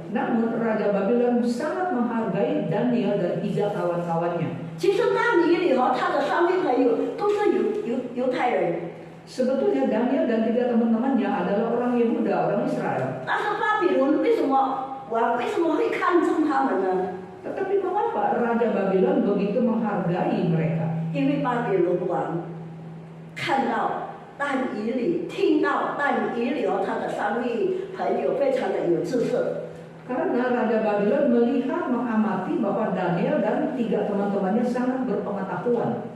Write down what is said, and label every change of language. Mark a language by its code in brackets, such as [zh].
[id] namun Raja Babylon sangat menghargai Daniel dan 3 kawan-kawannya. [zh] 其实但以理和他的三位朋友都是犹太人， [id] Sebetulnya Daniel dan 3 teman-temannya adalah orang Yehuda, orang Israel. [zh] 但是巴比伦为什么会看重他们呢？ [id] Tetapi mengapa Raja Babylon begitu menghargai mereka? [zh] 因为巴比伦王看到但以理，听到但以理和他的三位朋友非常的有知识， [id] Karena Raja Babylon melihat, mengamati bahwa Daniel dan 3 teman-temannya sangat berpengetahuan.